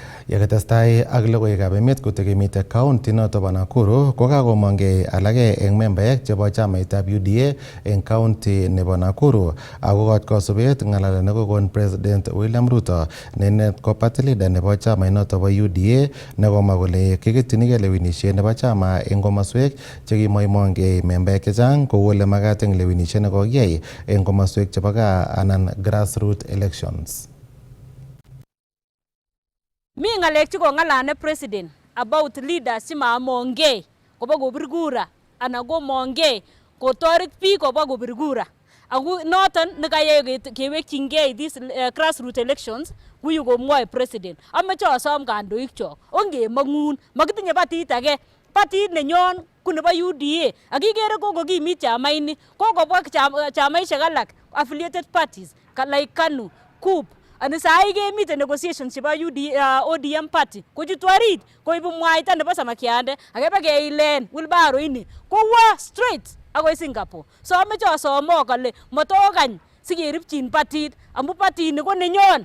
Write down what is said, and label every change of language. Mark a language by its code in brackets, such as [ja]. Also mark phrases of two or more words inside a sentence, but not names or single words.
[kln] Yakatestai ak logoiwekab emet kotekemite county noto bo Nakuru kokakomongei alage eng membaek chebo chamaitab UDA eng county nebo Nakuru ako kot kosubet ng'alalet nekokon President William Ruto nenet ko [en] party leader [kln] nebo chamait noto bo UDA nekomwa kole kiketchinigei lewenisiet nebo chama eng komoswek chekimoimongei membaek chechang kou ole makat eng lewenisiet nekokiyai eng komoswek chebo gaa anan [en] grassroots elections. [kln] Mi ngalek chekong'alane president [en] about leaders [kln] chemamongei kobo kobir kura anan komongei kotoret biik kobo kobir kura. Ako noton nekayai kewekchingei [en] these grassroots elections [kln] kuyu komwoe president. Ameche asom kandoik chok ongemong'un makitinye patit age. Patit nenyon ku nebo UDA akikere kokokimit chamaini kokobwa chamaisiek alak [en] affiliated parties like [kln] KANU, KUP. Ani sahi kemite negotiations chebo ODM party kochutu orit koibu mwaita nebo samakiande akeba keilen wilbaro ini kowa straight akoi Singapore. So ameche asomok kole matokany sikeripchin patit amu patini ko nenyon.